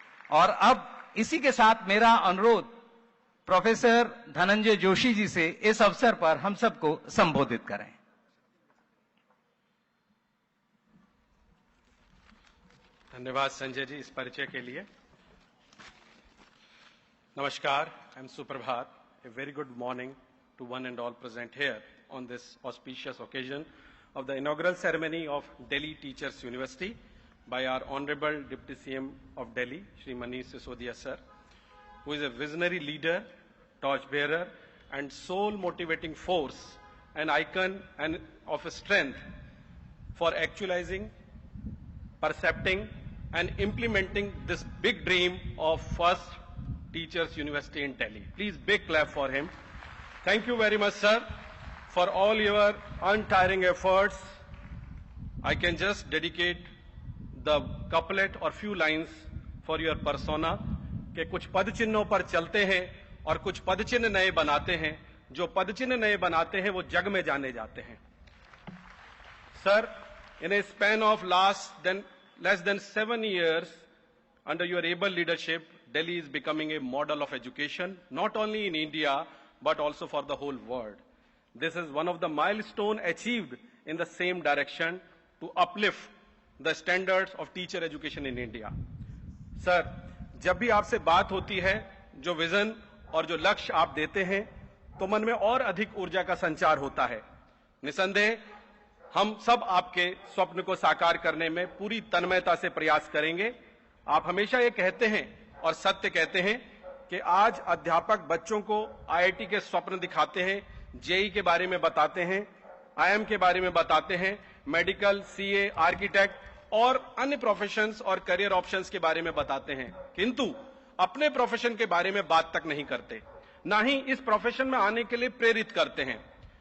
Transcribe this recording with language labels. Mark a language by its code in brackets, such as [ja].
[hi] और अब इसी के साथ मेरा अनुरोध प्रोफेसर धनंजय जोशी जी से इस अवसर पर हम सबको संबोधित करें। धन्यवाद संजय जी इस परिचय के लिए। नमस्कार, [en] I am [hi] सुप्रभात। [en] A very good morning to one and all present here on this auspicious occasion of the inaugural ceremony of Delhi Teachers University by our Honorable Deputy CM of Delhi, Shri Manish Sisodia sir, who is a visionary leader, torchbearer and soul motivating force, an icon and of strength for actualizing, percepting and implementing this big dream of first Teachers University in Delhi. Please big clap for him. Thank you very much sir for all your untiring efforts. I can just dedicate the couplet or few lines for your persona [hi] कि कुछ पद चिन्हों पर चलते हैं और कुछ पद चिन्ह नए बनाते हैं। जो पद चिन्ह नए बनाते हैं वो जग में जाने जाते हैं। [en] Sir, in a span of less than 7 years under your able leadership, Delhi is becoming a model of education, not only in India, but also for the whole world. This is one of the milestones achieved in the same direction to uplift the standards of teacher education in India. [hi] Sir, जब भी आपसे बात होती है, जो vision और जो लक्ष्य आप देते हैं, तो मन में और अधिक ऊर्जा का संचार होता है। निसंदेह हम सब आपके स्वप्न को साकार करने में पूरी तन्मयता से प्रयास करेंगे। आप हमेशा ये कहते हैं और सत्य कहते हैं कि आज अध्यापक बच्चों को IIT के स्वप्न दिखाते हैं, JEE के बारे में बताते हैं, IIM के बारे में बताते हैं, मेडिकल, CA, आर्किटेक्ट और अन्य प्रोफेशंस और करियर ऑप्शंस के बारे में बताते हैं, किंतु अपने प्रोफेशन के बारे में बात तक नहीं करते, ना ही इस प्रोफेशन में आने के लिए प्रेरित करते हैं।